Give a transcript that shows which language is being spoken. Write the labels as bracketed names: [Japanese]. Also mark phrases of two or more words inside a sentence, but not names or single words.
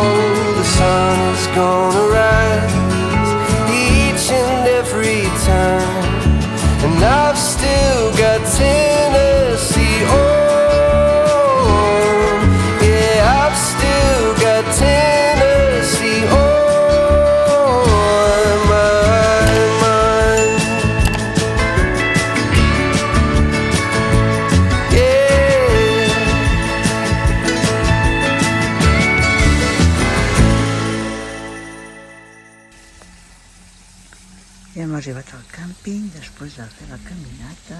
[English] The sun is gonna rise each and every time, and I've still got Tennessee on. Yeah, I've still got Tennessee on my mind. [Catalan] Ja hem arribat al càmping després de fer la caminata.